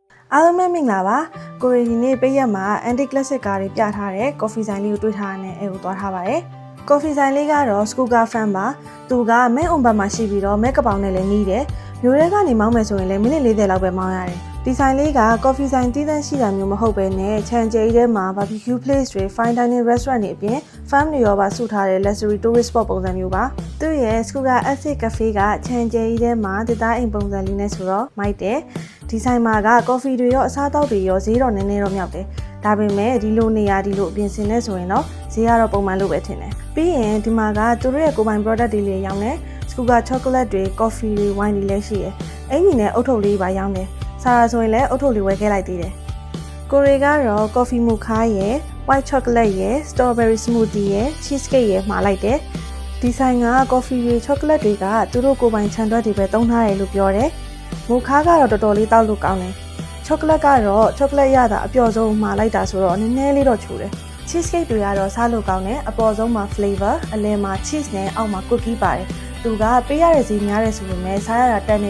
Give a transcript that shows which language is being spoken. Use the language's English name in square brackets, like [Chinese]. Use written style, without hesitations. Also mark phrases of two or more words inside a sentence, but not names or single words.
[Burmese] အားလုံးပဲမင်္ဂလာပါကိုရီဒီနေ့ပိတ်ရက်မှာ [English] anti classic [Burmese] ကားတွေပြထားတဲ့ coffee ဆိုင်လေးကိုတွေ့ထားတဲ့အဲ့ကိုသွားထားပါတယ် coffee ဆိုင်လေးကတော့ Skoga fan ပါသူကမဲအွန်ဘတ်မှာ ရှိပြီးတော့မဲကပောင်နဲ့လည်းနီးတယ်မျိုးတွေကနေမောင်းမယ်ဆိုရင်လည်းမိနစ်40လောက်ပဲမောင်းရတယ်ဒီဆိုင်လေးက coffee ဆိုင်တည်တံ့ရှိတာမျိုးမဟုတ်ပဲနဲ့ခြံကျဲထဲမှာ [English] barbecue place [Burmese] တွေ [English] fine dining restaurant [Burmese] တွေအပြင် farm တွေရောပါစုထားတဲ့ [English] luxury tourist spot [Burmese] ပုံစံမျိုးပါသူရဲ့ Skoga Acid Cafe ကခြံကျဲထဲမှာတသားအိမ်ပုံစံလေးနဲ့ဆိုတော့မိုက်တယ်ဒီဆိုင်မှာကကော်ဖီတွေရောအစားအသောက်တွေရောဈေးတော့နည်းနည်းတော့မြောက်တယ်ဒါပေမဲ့ဒီလိုနေရာဒီလိုအပြင်ဆင်နေဆိုရင်တော့ဈေးကတော့ပုံမှန်လို့ပဲထင်တယ်ပြီးရင်ဒီမှာကသူတို့ရဲ့ကိုယ်ပိုင် product တွေ လည်းရောင်းတယ် Skoga chocolate တွေ coffee တွေ wine တွေလည်းရှိတယ်အင်ကြီးနဲ့အုတ်ထုပ်လေးပါရောင်းတယ်စားရဆိုရင်လည်းအုတ်ထုပ်လေးဝယ်ခဲ့လိုက်သေးတယ်ကိုရီကတော့ [English] coffee mocha [Burmese] ရယ် [English] white chocolate [Burmese] ရယ် [English] strawberry smoothie [Burmese] ရယ် cheesecake ရယ်မှာလိုက်တယ်ဒီဆိုင်က coffee တွေ chocolate တွေကသူတို့ကိုယ်ပိုင်ခြံတွက်တွေပဲသုံးထားတယ်လို့ပြောတယ်မိုခါကတော့တော်တော်လေးတောက်လို့ကောင်းတယ်ချောကလက်ကတော့ချောကလက်ရတာအပျော်ဆုံးမှာလိုက်တာဆိုတော့နည်းနည်းလေးတော့ချိုးတယ် cheesecake တွေကတော့စားလို့ကောင်းတယ်အပေါ်ဆုံးမှာ flavor အလယ်မှာ cheese နဲ့အောက်မှာ cookie ပါတယ်သူကပေးရတဲ့ဈေးများတယ်ဆိုပေမဲ့စားရတာတန်တယ်